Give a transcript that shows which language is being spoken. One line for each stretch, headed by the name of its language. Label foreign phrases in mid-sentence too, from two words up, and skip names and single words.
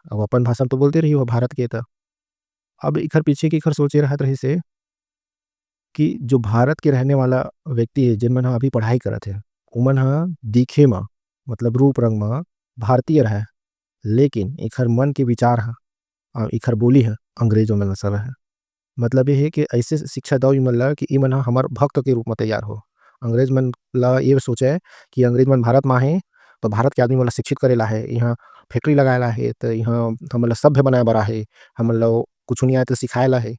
Chhattisgarhi: अब अपन भाषा तो बोलते रही हो भारत के था। अब इखर पीछे की इखर सोचे रहत रही से कि जो भारत के रहने वाला व्यक्ति है जिनमन ह अभी पढ़ाई करत है उमन ह दिखे में मतलब रूप रंग में भारतीय रहे लेकिन इखर मन के विचार है और इखर बोली है अंग्रेजों में सब है। मतलब ये है कि ऐसे शिक्षा दो इमन ला कि इमन हमार भक्त के रूप में तैयार हो। अंग्रेज मन ला ये सोचे कि अंग्रेज मन भारत में है तो भारत के आदमी वाला शिक्षित करेला है यहाँ फैक्ट्री लगाएला है तो यहाँ हमला सभ्य बनाए बड़ा है हमला कुछ नहीं आए तो सिखाएला है।